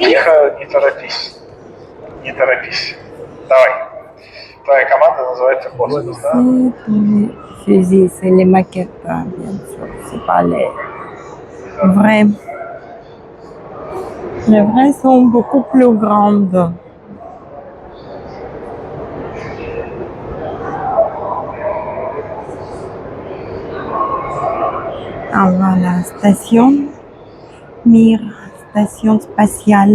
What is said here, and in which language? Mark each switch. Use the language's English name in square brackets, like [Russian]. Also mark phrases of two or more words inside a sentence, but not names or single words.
[Russian] Тихо, не торопись. Не торопись. Давай. Твоя команда называется «Космос», да? [French] C'est tous les fusils, c'est les maquettes, hein, bien sûr. C'est pas les vrais. Les vrais sont beaucoup plus grandes. Ah voilà, station Mir, station spatiale.